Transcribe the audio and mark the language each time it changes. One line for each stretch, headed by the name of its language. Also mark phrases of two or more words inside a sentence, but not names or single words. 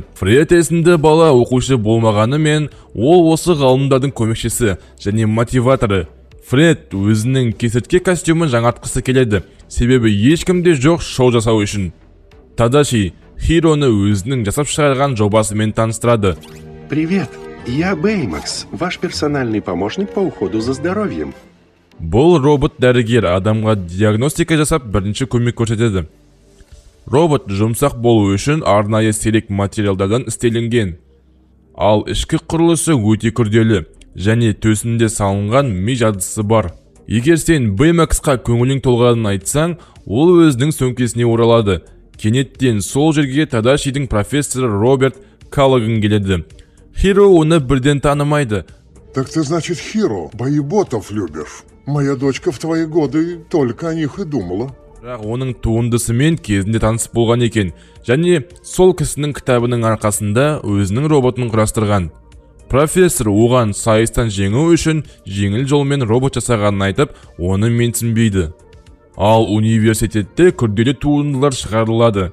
Kazakh: Фред есімді бала оқушы болмағанымен, ол осы ғалымдардың көмекшісі және мотиваторы. Фред өзінің кесіртке костюмын жаңартқысы келеді, себебі ешкімде жоқ шоу жасау үшін. Тадаши Хироны өзінің жасап шығарған жобасымен таныстырады.
Russian: Привет, я Бэймакс, ваш персональный помощник по уходу за здоровьем.
Kazakh: Бұл робот дәрігер адамға диагностика жасап бірінші көмек көрсетеді. Робот жұмсақ болу үшін арнайы сирек материалдардан істелінген. Ал ішкі құрылысы өте күрделі және төсінде салынған ми жадысы бар. Егер сен Бэймаксқа көңілің толғанын айтсаң, ол өзінің сөмкесіне оралады. Кенеттен сол жерге Тадашидің профессоры Роберт Каллоган келеді. Хиро оны бірден танымайды.
Russian: Так ты, значит, Хиро, боеботов любишь. Моя дочка в твои годы только о них и думала.
Kazakh: Бірақ оның туындысымен кезінде таныс болған екен, және сол кісінің кітабының арқасында өзінің роботын құрастырған. Профессор оған сайыстан жеңу үшін жеңіл жолмен робот жасағанын айтып, оны менсінбейді. Ал университетте күрделі туындылар шығарылады.